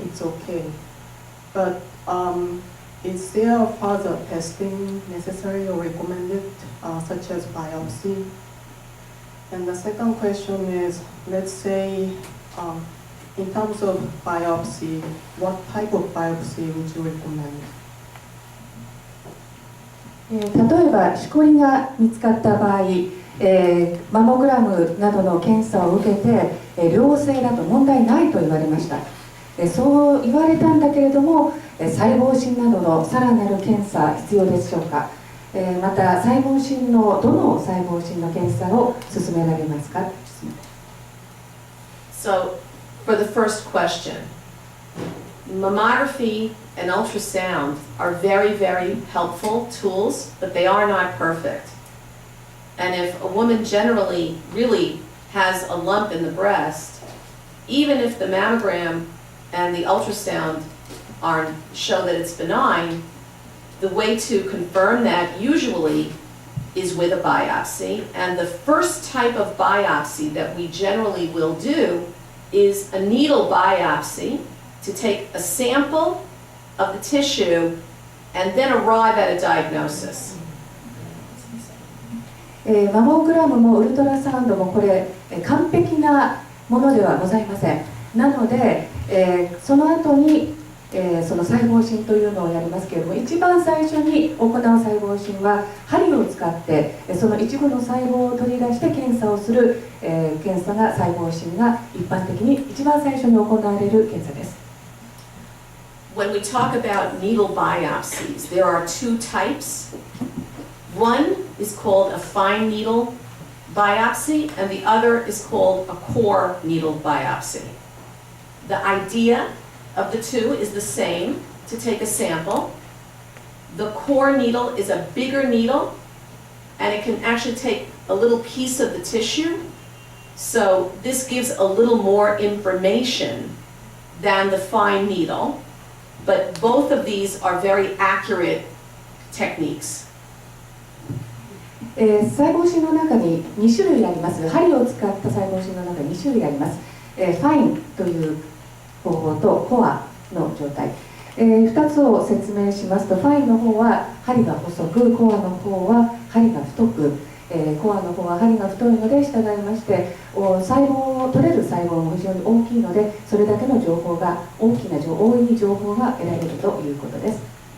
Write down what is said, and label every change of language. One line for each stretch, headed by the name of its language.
English: It's okay, but is there further testing necessary or recommended, such as biopsy? And the second question is, let's say, in terms of biopsy, what type of biopsy would you recommend?
Japanese: 例えば、しこりが見つかった場合、マモグラムなどの検査を受けて、良性だと問題ないと言われました。そう言われたんだけれども、細胞診などのさらなる検査必要でしょうか。また細胞診のどの細胞診の検査を勧められますか。
English: So, for the first question, mammography and ultrasound are very, very helpful tools, but they are not perfect. And if a woman generally really has a lump in the breast, even if the mammogram and the ultrasound show that it's benign, the way to confirm that usually is with a biopsy. And the first type of biopsy that we generally will do is a needle biopsy, to take a sample of the tissue and then arrive at a diagnosis.
Japanese: マモグラムもウルトラサウンドもこれ完璧なものではございません。なので、その後に、その細胞診というのをやりますけれども、一番最初に行う細胞診は針を使ってその一部の細胞を取り出して検査をする、検査が細胞診が一般的に一番最初に行われる検査です。
English: When we talk about needle biopsies, there are two types. One is called a fine needle biopsy, and the other is called a core needle biopsy. The idea of the two is the same, to take a sample. The core needle is a bigger needle, and it can actually take a little piece of the tissue. So this gives a little more information than the fine needle, but both of these are very accurate techniques.
Japanese: 細胞診の中に2種類あります。針を使った細胞診の中に2種類あります。ファインという方法とコアの状態。 2つを説明しますと、ファインの方は針が細く、コアの方は針が太く、コアの方は針が太いので従いまして、細胞を取れる細胞も非常に大きいので、それだけの情報が大いに情報が得られるということです。